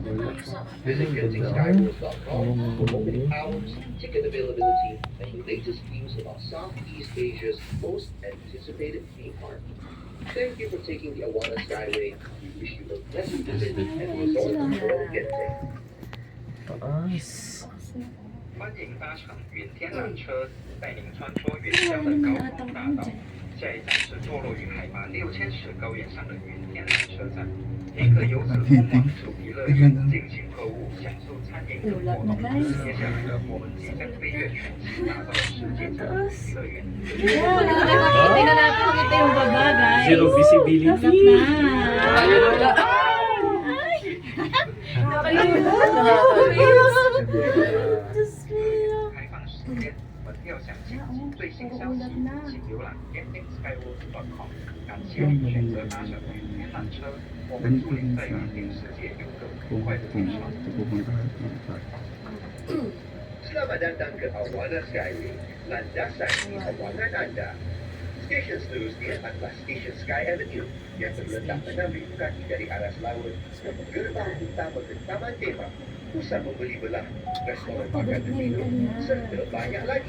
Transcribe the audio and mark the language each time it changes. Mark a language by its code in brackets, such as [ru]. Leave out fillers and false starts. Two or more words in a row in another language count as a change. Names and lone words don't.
[en] Visit GentingSkyworld.com for opening hours, ticket availability, and the latest news about Southeast Asia's most anticipated theme park. Thank you for taking the Awana Skyway. We wish you a pleasant visit and resort to World Genting. [tl] Taas. [zh] 欢迎搭乘云天缆车，带您穿梭云霄的高空大道。下一站是坐落于海拔6000尺高原上的云天缆车站。您可由此通往主题乐园进行购物、享受餐饮等活动。接下来，我们即将飞越全新打造的世界级主题乐园。 [tl] Tingnan natin kung ito yung baba, guys. [en] Zero visibility. [tl] Ayun na. Nakalimutan. [zh] 开放时间，门票详情及最新消息，请浏览 GentingSkyworld.com。感谢您选择搭乘云天缆车，我们祝您在云顶世界有个愉快的旅程。 [tl] Pupunta tayo sa park. [ms] Selamat datang ke Awana Skyway, landasan di Awana Anda. Stesen seterusnya adalah stesen Sky Avenue yang terletak 6,000 kaki dari aras laut dan gerbang utama ke Taman Tema, pusat membeli belah, restoran makan dan minum, serta banyak lagi.